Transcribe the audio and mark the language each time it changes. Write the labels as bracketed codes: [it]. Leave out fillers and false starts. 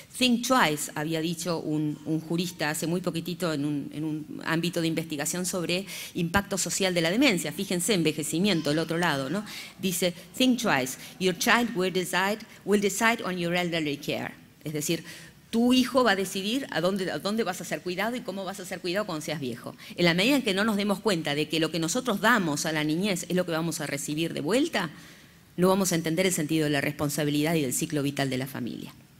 [en] Think twice, [es] había dicho un jurista hace muy poquitito en un ámbito de investigación sobre impacto social de la demencia. Fíjense, envejecimiento, el otro lado, ¿no? Dice, [en] think twice, your child will decide on your elderly care. [es] Es decir, tu hijo va a decidir a dónde vas a ser cuidado y cómo vas a ser cuidado cuando seas viejo. En la medida en que no nos demos cuenta de que lo que nosotros damos a la niñez es lo que vamos a recibir de vuelta, no vamos a entender el sentido de la responsabilidad y del ciclo vital de la familia.